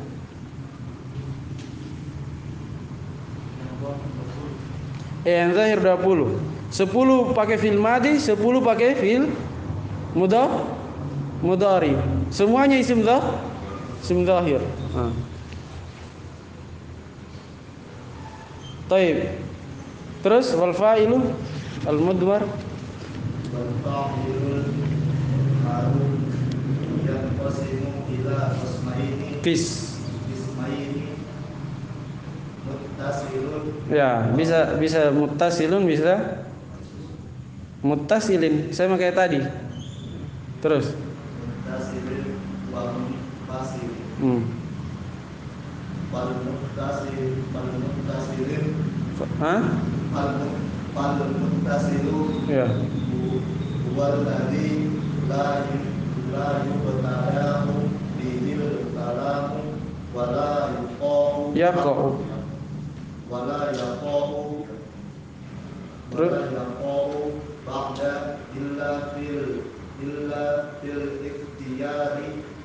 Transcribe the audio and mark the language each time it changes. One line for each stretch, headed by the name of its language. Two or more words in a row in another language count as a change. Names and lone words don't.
Indonesian: Yang zahir 20. 10 pakai
Arabic: فعل ماض,
Indonesian: 10 pakai
Arabic: فعل مضارع.
Indonesian: Semuanya
Arabic: اسم ظاهر.
Indonesian: Taib.
Arabic: Terus والفاعل المضمر. والفاعل المعروف ينقسم إلى قسمين. قسمين متصل.
Indonesian: Ya, bisa muttasilun, bisa muttasilin, sama kayak tadi. Terus
Arabic: متصل ومنفصل. والمتصل. Hah? والمتصل.
Indonesian: Ya.
Arabic: والذي لا يبتدأ به الكلام ولا يقع. ولا يقع بعد إلا في الاختيار